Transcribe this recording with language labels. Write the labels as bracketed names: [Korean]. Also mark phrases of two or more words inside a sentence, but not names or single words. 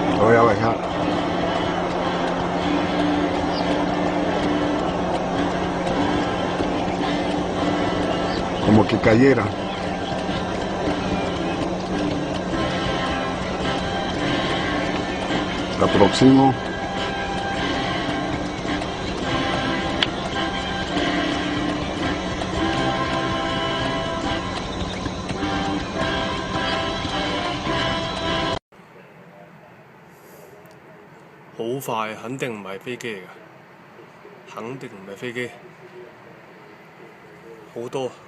[Spanish] voy a bajar. Como que cayera. La aproximo. [Cantonese] 好快，肯定唔係飛機嚟㗎，肯定唔係飛機，好多。